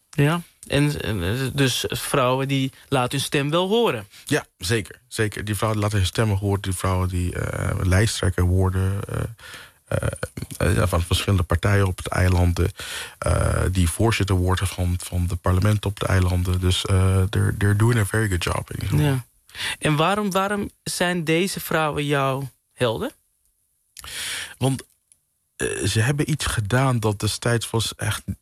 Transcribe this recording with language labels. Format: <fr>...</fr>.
<nl>Ja, en dus vrouwen die laten hun stem wel horen. Ja, zeker. Zeker. Die vrouwen laten hun stemmen horen. Die vrouwen die lijsttrekker worden. Van verschillende partijen op het eiland. Die voorzitter worden van de parlement op het eiland.</nl> <en>Dus they're doing a very good job.</en> <nl>In ja. En waarom zijn deze vrouwen jouw helden? Want ze hebben iets gedaan dat destijds was echt.</nl>